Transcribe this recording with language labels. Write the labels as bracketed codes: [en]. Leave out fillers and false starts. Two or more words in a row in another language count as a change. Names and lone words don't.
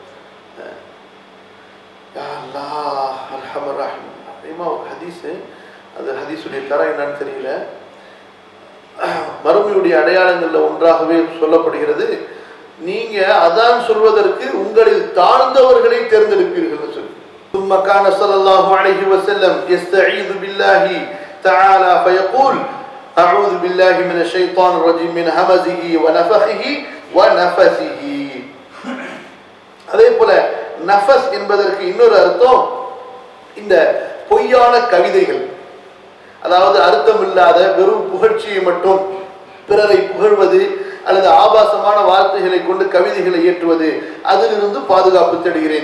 [ar] يا الله أرحم الراحمين [ta] அப்படிமா ஒரு ஹதீஸ், அது ஹதீஸுடைய தரம் என்னன்னு தெரியல, மறுமையுடைய அடையாளங்கள்ல ஒன்றாகவே சொல்லப்படுகிறது, நீங்க அதான் சொல்வதற்கு உங்களில் தாழ்ந்தவர்களை தேர்ந்தெடுப்பீர்கள் சொல்லி. [ar] ثم كان صلى الله عليه وسلم يستعيذ بالله تعالى فيقول أعوذ بالله من الشيطان الرجيم من همزه ونفخه ونفثه. [ta] அதே போல நஃபஸ் என்பதற்கு இன்னொரு அர்த்தம் இந்த பொய்யான கவிதைகள், அதாவது அர்த்தம் இல்லாத வெறும் புகழ்ச்சியை மட்டும் பிறரை புகழ்வது அல்லது ஆபாசமான வார்த்தைகளை கொண்டு கவிதைகளை இயற்றுவது, அதிலிருந்து பாதுகாப்பு தேடுகிறேன்.